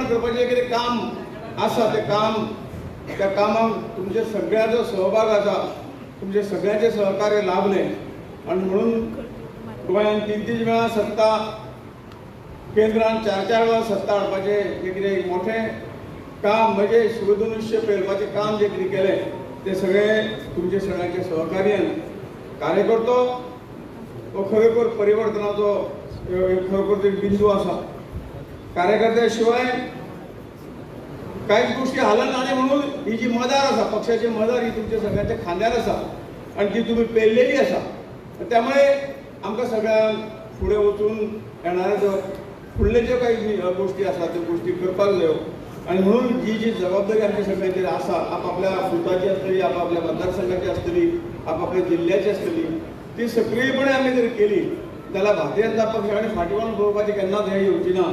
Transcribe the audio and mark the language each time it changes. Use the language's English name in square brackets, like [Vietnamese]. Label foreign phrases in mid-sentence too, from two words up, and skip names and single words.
[Konkani] करपाचें कितें काम आसा ते काम त्या कामाक तुमचे सगळ्यांचो सहभाग आसा, तुमचे सगळ्यांचे सहकार्य लाभलें आणि म्हणून गोंयांत 3-3 वेळा सत्ता केंद्रान 4-4 वेळा सत्ता हाडपाचें जे कितें मोठें काम म्हणजे शिवधनुष्य पेलपाचें काम जे कितें केलें ते सगळे तुमचे सगळ्यांचे सहकार्यान कार्यकर्तो हो खरोखर परिवर्तनाचो खरोखर एक बिंदू असा. [Marathi] कार्यकर्त्या शिवाय काहीच गोष्टी हालत नाही म्हणून ही जी मदार असा पक्षाची मदार ही तुमच्या सगळ्यांच्या खांद्यार असा आणि ती तुम्ही पेललेली असा. [Konkani] त्यामुळे आमकां सगळ्यांक फुडें वचून येणाऱ्या फुडले ज्यो काही गोष्टी आसा त्यो गोष्टी करपाक जायो आणि म्हणून जी जी जबाबदारी आमच्या सगळ्यांचेर आसा आपापल्या फुटाची आसतली आपापल्या मतदारसंघाची आसतली आपापल्या जिल्ह्याची आसतली ती सक्रियपणे आमी जर केली जाल्यार भारतीय जनता पक्षाकडे फाटीवान पळोवपाची केन्नाच हें येवची ना.